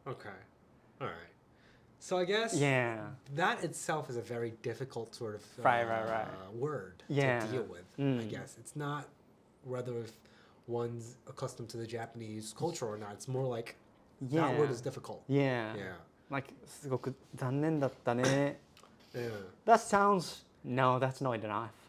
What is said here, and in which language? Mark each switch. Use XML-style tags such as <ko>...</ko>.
<en>Okay. All right. So I guess that itself is a very difficult sort of word to deal with. I guess it's not whether if one's accustomed to the Japanese culture or not. It's more like that word is difficult.</en> <ja>Like すごく残念だったね.</ja> <en>That sounds that's not enough.</en>